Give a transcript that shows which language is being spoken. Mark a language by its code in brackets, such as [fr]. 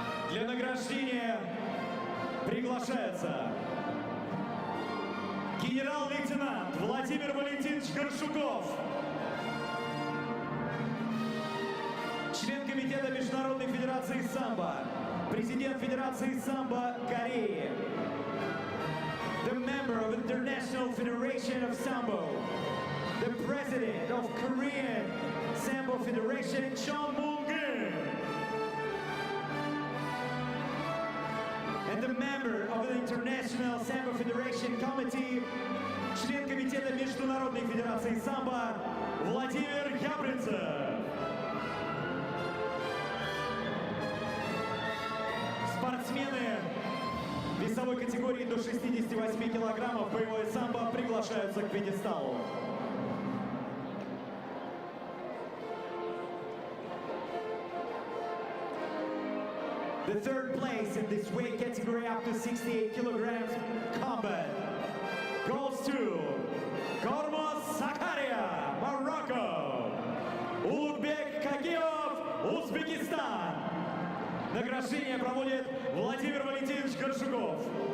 [ru] Для награждения приглашается генерал-лейтенант Владимир Валентинович Горшуков, член комитета Международной Федерации самбо, президент Федерации самбо Кореи, [en] the member of International Federation of Sambo, the president of Korean Sambo Federation, [ru] Chon Moon-gun, [en] and the member of the International Sambo Federation Committee, [ru] член комитета Международной Федерации самбо [en] Владимир Ябринцев. [ru] Спортсмены весовой категории до 68 килограммов боевое самбо приглашаются к пьедесталу. [en] The third place in this weight category up to 68 kilograms combat goes to Kormos Sakarya, Morocco, Улугбек Кагиев, Узбекистан. [ru] Награждение проводит Владимир Валентинович Горшуков.